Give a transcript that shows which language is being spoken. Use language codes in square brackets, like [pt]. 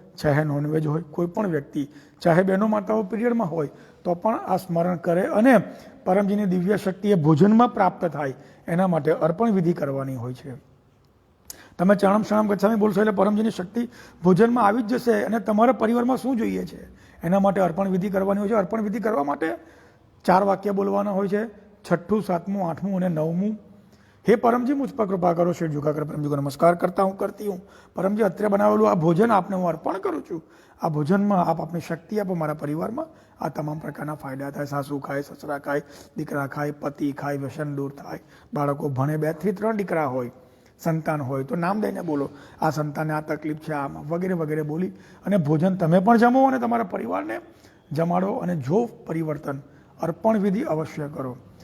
[gu] ચાહે નોનવેજ હોય, કોઈ પણ વ્યક્તિ, ચાહે બહેનો માતાઓ પીરિયડમાં હોય તો પણ આ સ્મરણ કરે અને પરમજીની દિવ્ય શક્તિ એ ભોજનમાં પ્રાપ્ત થાય એના માટે અર્પણ વિધિ કરવાની હોય છે. તમે ચરણમ શરણમ ગચ્છામી બોલશો એટલે પરમજીની શક્તિ ભોજનમાં આવી જ જશે અને તમારા પરિવારમાં શું જોઈએ છે એના માટે અર્પણ વિધિ કરવાની હોય છે. અર્પણ વિધિ કરવા માટે 4 વાક્ય બોલવાના હોય છે, 6ઠું, 7મું, 8મું અને 9મું. [hi] हे परमजी मुझ पर कृपा करो, सिर झुकाकर परमजी को नमस्कार करता हूँ, करती हूँ. [gu] परमजी અત્રે બનાવેલું આ ભોજન આપને હું અર્પણ કરું છું. આ ભોજનમાં આપ આપની શક્તિ આપો, મારા પરિવારમાં આ તમામ પ્રકારના ફાયદા થાય. સાસુ ખાય, સસરા ખાય, દીકરા ખાય, પતિ ખાય, વ્યસન દૂર થાય, બાળકો ભણે, 2 થી 3 દીકરા હોય, સંતાન હોય તો નામ દઈને બોલો, આ સંતાનને આ તકલીફ છે, આમાં વગેરે વગેરે બોલી અને ભોજન તમે પણ જમો અને તમારા પરિવારને જમાડો અને જો પરિવર્તન અર્પણ વિધિ અવશ્ય કરો.